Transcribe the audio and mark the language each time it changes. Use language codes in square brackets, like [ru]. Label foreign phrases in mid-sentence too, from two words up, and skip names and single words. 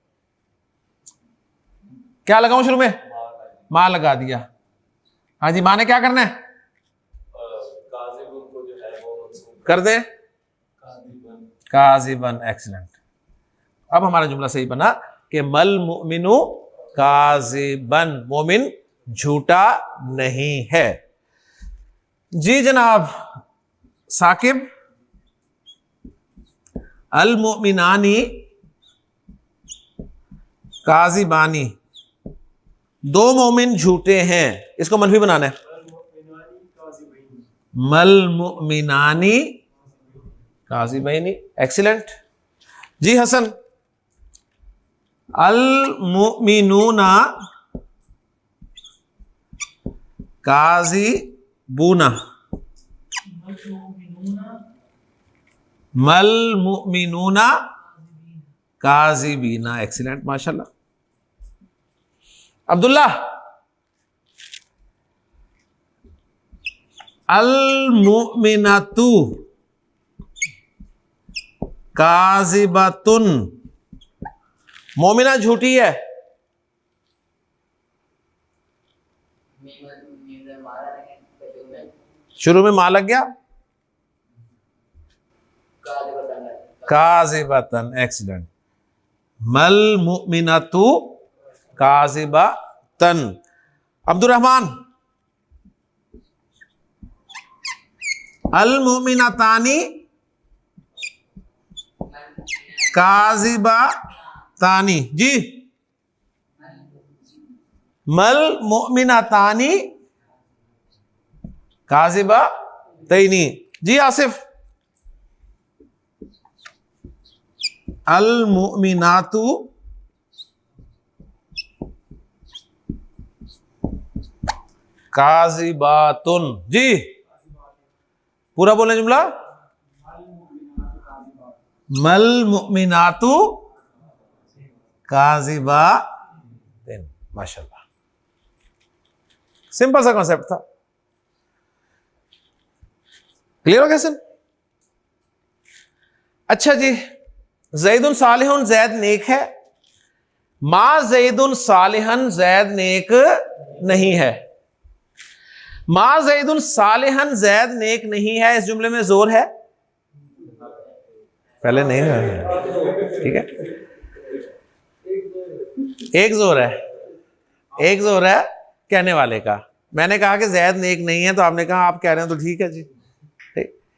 [hi] क्या लगाऊं शुरू में? मां लगा दिया। हाँ जी, मां ने क्या करना है? कर दे काजिबन। एक्सीलेंट। अब हमारा जुमला सही बना कि [ar] ما المؤمنُ كاذبًا, [hi] मोमिन झूठा नहीं है। जी जनाब साकिब, [ar] المؤمنانِ كاذبانِ, [hi] दो मोमिन झूठे हैं, इसको मनफी बनाना है। [ar] ما المؤمنانِ كاذبَينِ. एक्सीलेंट। जी हसन, المؤمنونَ كاذبونَ، ما المؤمنونَ كاذبينَ. [hi] एक्सीलेंट, माशाल्लाह। अब्दुल्ला, [ar] المؤمنةُ كاذبةٌ, [hi] मोमिना झूठी है। शुरू में मा लग गया, काजिबतन। [ar] एक्सीलेंट। ما المؤمنةُ كاذبةً. अब्दुर्रहमान, المؤمنتانِ كاذبتانِ. जी ما المؤمنتانِ كاذبتَينِ. जी आसिफ, المؤمناتُ كاذباتٌ. [hi] जी पूरा बोलें जुमला। [ar] ما المؤمناتُ كاذباتٍ. [hi] माशाल्लाह, सिंपल सा कॉन्सेप्ट था। क्लियर हो गया सर? अच्छा जी, [ar] زيدٌ صالحٌ, [hi] जैद नेक है। [ar] ما زيدٌ صالحًا, [hi] जैद नेक नहीं है। [ar] ما زيدٌ صالحًا, [hi] जैद नेक नहीं है, इस जुमले में जोर है? पहले नहीं है, ठीक है। एक जोर है, एक जोर है कहने वाले का। मैंने कहा कि जैद नेक नहीं है, तो आपने कहा आप कह रहे हैं तो ठीक है जी, ठीक।